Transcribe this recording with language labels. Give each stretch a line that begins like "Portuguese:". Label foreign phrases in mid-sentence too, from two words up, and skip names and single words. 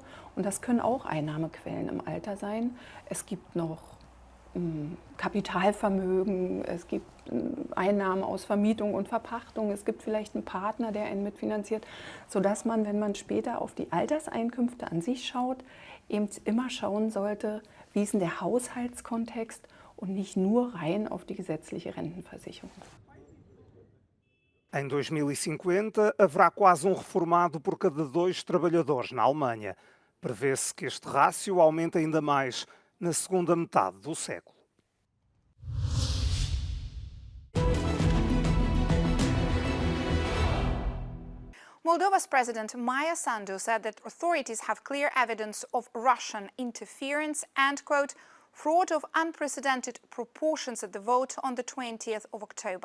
German: Und das können auch Einnahmequellen im Alter sein. Es gibt noch Kapitalvermögen, es gibt Einnahmen aus Vermietung und Verpachtung, es gibt vielleicht einen Partner, der einen mitfinanziert, sodass man, wenn man später auf die Alterseinkünfte an sich schaut, eben immer schauen sollte, wie ist denn der Haushaltskontext und nicht nur rein auf die gesetzliche Rentenversicherung.
Portuguese: Em 2050, haverá quase reformado por cada 2 trabalhadores na Alemanha. Prevê-se que este rácio aumente ainda mais na segunda metade do século.
English: Moldova's President Maia Sandu said that authorities have clear evidence of Russian interference and, quote, fraud of unprecedented proportions at the vote on the 20th of October.